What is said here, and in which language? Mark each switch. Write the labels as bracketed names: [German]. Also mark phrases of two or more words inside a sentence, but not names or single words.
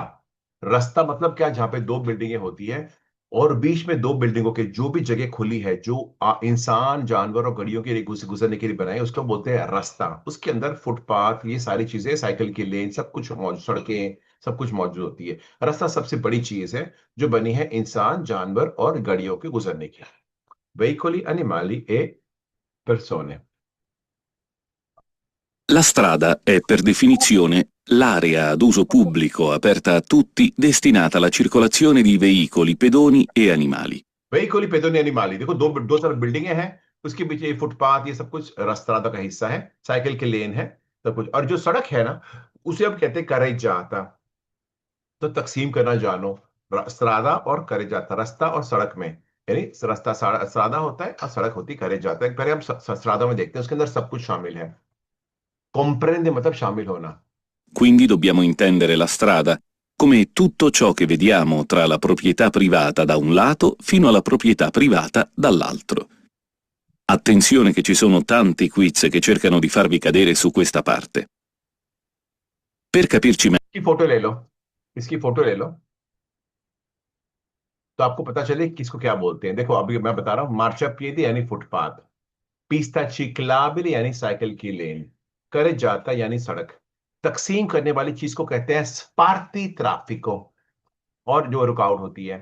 [Hindi] रास्ता मतलब क्या, जहां पे दो बिल्डिंगें होती है और बीच में दो बिल्डिंगों के जो भी जगह खुली है, जो इंसान जानवर और गाड़ियों के लिए गुजरने के लिए बनाई, उसको बोलते हैं रास्ता। उसके अंदर फुटपाथ, ये सारी चीजें, साइकिल की लेन, सब कुछ मौजूद, सड़कें, सब कुछ मौजूद होती है। रास्ता सबसे बड़ी चीज है जो बनी है इंसान, जानवर और गाड़ियों के गुजरने की। [Italian] Veicoli animali e persone। La strada è per definizione l'area ad uso pubblico aperta a tutti destinata alla circolazione di veicoli, pedoni e animali. veicoli pedoni animali, [Hindi] देखो दो दो तरफ बिल्डिंगें हैं, उसके पीछे ये फुटपाथ, ये सब कुछ रास्ता का हिस्सा है, साइकिल के लेन है, सब कुछ। और जो सड़क है ना, उसे अब कहते हैं करे जाता। तो तकसीम करना जानो, स्त्रादा और करे जाता, रास्ता और सड़क में। यानी रास्ता स्त्रादा होता है और सड़क होती करे जाता है। पहले हम स्त्रादा में देखते हैं, उसके अंदर सब कुछ शामिल है। कॉम्प्रेंडे मतलब शामिल होना। [Italian] Quindi dobbiamo intendere la strada come tutto ciò che vediamo tra la proprietà privata da un lato fino alla proprietà privata dall'altro. Attenzione che ci sono tanti quiz che cercano di farvi cadere su questa parte. Per capirci meglio, [Hindi] की फोटो ले लो, इसकी फोटो ले लो, तो आपको पता चले किसको क्या बोलते हैं। देखो अभी मैं बता रहा हूँ, मार्चापिएदी यानी फुटपाथ, [Italian] pista ciclabile [Hindi] यानी साइकिल की लेन, करे जाता यानी सड़क। तकसीम करने वाली चीज को कहते हैं स्पार्टी ट्राफिको, और जो रुकावट होती है।